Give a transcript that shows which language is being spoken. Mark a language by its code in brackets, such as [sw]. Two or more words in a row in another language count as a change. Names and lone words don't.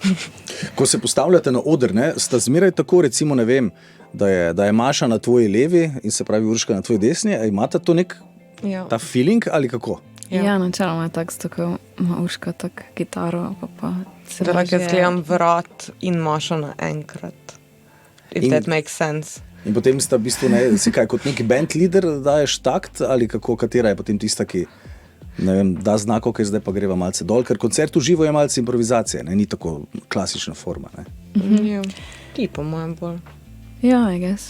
[sl] Ko se postavljate na oder, ne, sta zmeraj tako, recimo, ne vem, da je Maša na tvoji levi in se pravi Urška na tvoji desni, a imate to nek ta feeling ali kako? Ja, načeloma je tako ima Urška tako kitaro, pa se Da lahko jaz gledam vrat in Maša naenkrat. [en] If that makes sense. [sl] In potem sta v bistvu, ne, si kaj, kot neki band leader daješ takt ali kako, katera je potem tista, ki ne vem, da znak, ok, zdaj pa greva malce dol, ker koncert v živo je malce improvizacije, ne, ni tako klasična forma, ne. Ja. Ti po mojem bolj. Ja, [en] I guess.